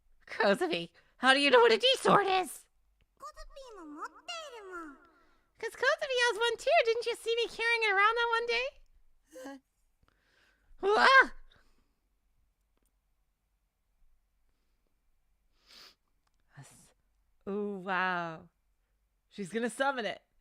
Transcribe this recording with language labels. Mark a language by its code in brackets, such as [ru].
[en] Kozuvi, how do you know what a D-sword is? [ja] コズピーも持っているもん。 [en] Because Kozuvi has one too. Didn't you see me carrying it around that one day? Ah! Oh, wow. She's gonna summon it.